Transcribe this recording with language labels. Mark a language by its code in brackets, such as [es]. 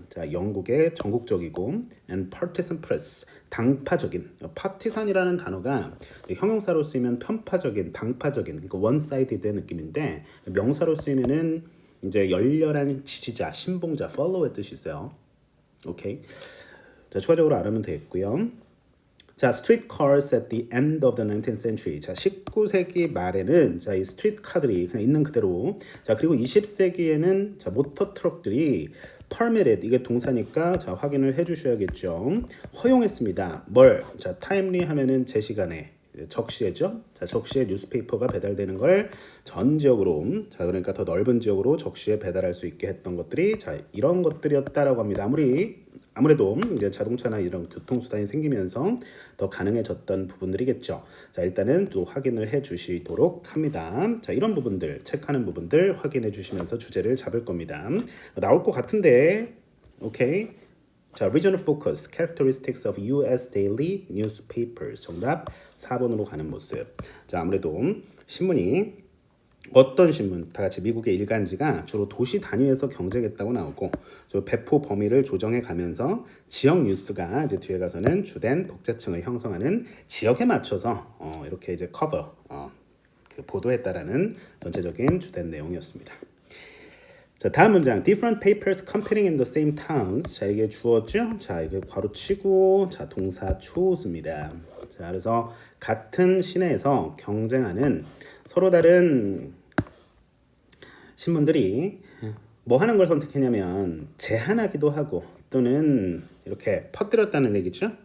[ko] 자, 영국의 전국적이고 [en] and partisan press [ko] 당파적인 파티산이라는 단어가 형용사로 쓰이면 편파적인, 당파적인 그러니까 one-sided의 느낌인데 명사로 쓰이면은 이제 열렬한 지지자, 신봉자, follow의 뜻이 있어요. 오케이. 자, 추가적으로 알아면 되겠고요. [en] 자, streetcars at the end of the 19th century. [ko] 자, 19세기 말에는 자, 이 스트리트카들이 그냥 있는 그대로. 자, 그리고 20세기에는 자, 모터 트럭들이 permitted 이게 동사니까 자, 확인을 해 주셔야겠죠. 허용했습니다. 뭘? 자, timely 하면은 제 시간에 적시에죠. 자, 적시에 뉴스페이퍼가 배달되는 걸 전 지역으로 자, 그러니까 더 넓은 지역으로 적시에 배달할 수 있게 했던 것들이 자, 이런 것들이었다라고 합니다. 아무래도 이제 자동차나 이런 교통수단이 생기면서 더 가능해졌던 부분들이겠죠. 자, 일단은 또 확인을 해 주시도록 합니다. 자, 이런 부분들, 체크하는 부분들 확인해 주시면서 주제를 잡을 겁니다. 나올 것 같은데, 오케이. [en] 자, regional focus, characteristics of U.S. daily newspapers. [ko] 정답 4번으로 가는 모습. 자, 아무래도 신문이 어떤 신문, 다 같이 미국의 일간지가 주로 도시 단위에서 경쟁했다고 나오고 배포 범위를 조정해 가면서 지역 뉴스가 이제 뒤에 가서는 주된 독자층을 형성하는 지역에 맞춰서 이렇게 이제 커버 그 보도했다라는 전체적인 주된 내용이었습니다. 자, 다음 문장. [en] Different papers competing in the same towns. [ko] 자, 이게 주어죠. 자, 이게 괄호치고 자, 동사 chose입니다. 자, 그래서 같은 시내에서 경쟁하는 서로 다른 신문들이 뭐 하는 걸 선택했냐면 제한하기도 하고 또는 이렇게 퍼뜨렸다는 얘기죠.